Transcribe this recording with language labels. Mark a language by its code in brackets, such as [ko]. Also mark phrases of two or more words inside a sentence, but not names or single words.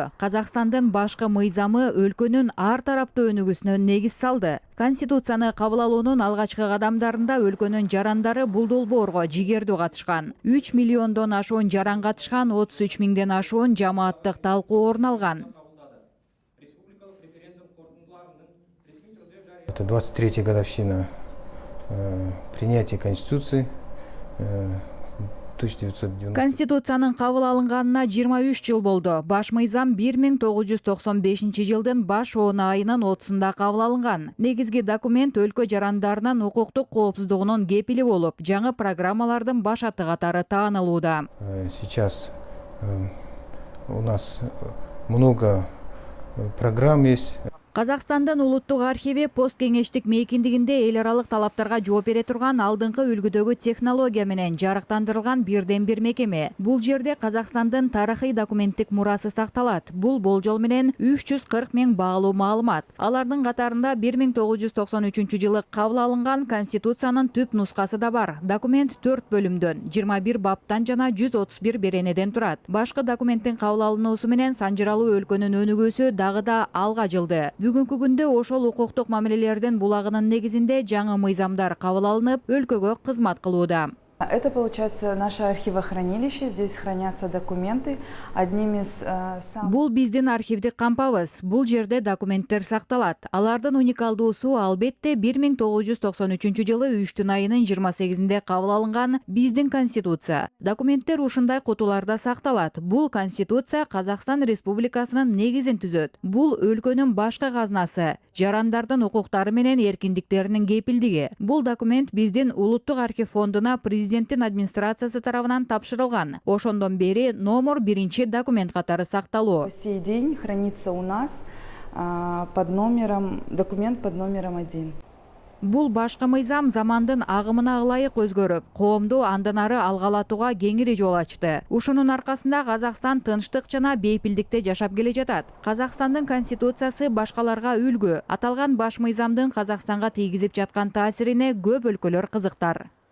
[ky] Казакстандын башкы мыйзамы өлкөнүн ар тараптуу өнүгүүсүнө негиз салды. Конституцияны кабыл алуунун алгачкы кадамдарында өлкөнүн жарандары бул долбоорго жигердүү катышкан. 3 миллиондон ашуун жаран катышкан, 33 миңден ашуун жамааттык талкуу орун алган. [ru] Это 23-я годовщина принятия Конституции 1990. [ky] Конституциянын кабыл алынганына 23 жыл болду. Баш мыйзам 1995 жылдын баш он айынын 30-да кабыл алынган. Негизги документ өлкө жарандарынын укуктук коопсуздугунун кепили болуп, жаңы программалардын баш аты катары таанылууда. [ru] Сейчас у нас много программ есть. [ky] Казакстандын улуттук архиви посткеңештик мейкиндигинде эл аралык талаптарга жооп бере турган алдыңкы үлгүдөгү технология менен жарыктандырылган бирден бир мекеме. Бул жерде Казакстандын тарыхый документтик мурасы сакталат. Бул болжол менен 340 миң баалуу маалымат. Алардын катарында 1993 жылы кабыл алынган Конституциянын түп нускасы да бар. Документ 4 бөлүмдөн, 21 баптан жана 131 беренеден турат. Башкы документтин кабыл алынуусу менен санжыралуу өлкөнүн өнүгүүсү дагы да алга жылды. Бүгүнкү күндө ошол укуктук мамилелердин булагынын негизинде жаңы мыйзамдар кабыл алынып, өлкөгө кызмат кылууда. [ru] Это, получается, наше архивохранилище. Здесь хранятся документы. Одним из [ky] Бул биздин архивдик кампабыз. Бул жерде документтер сакталат. Алардын уникалдуусу албетте 1993 жылы 3 айынын 28-inde кабыл алынган биздин Конституция. Документтер ушундай кутуларда сакталат. Бул Конституция Казакстан Республикасынын негизин түзөт. Бул өлкөнүн башкы казнасы, жарандардын укуктары менен эркиндиктеринин кепилдиги. Бул документ биздин улуттук архив фондуна президенттин администрациясы тарабынан тапшырылган. Ошондон бери номер 1 документ катары сакталуу. [ru] По сей день хранится у нас документ под номером 1. [ky] Бул башкы мыйзам замандын агымына ылайык өзгөрүп, коомду андан ары алгалатууга кеңири жол ачты. Ушунун аркасында Казакстан тынчтык жана бейпилдикте жашап келе жатат. Казакстандын конституциясы башкаларга үлгү. Аталган баш мыйзамдын Казакстанга тийгизип жаткан таасирине көп өлкөлөр кызыктар.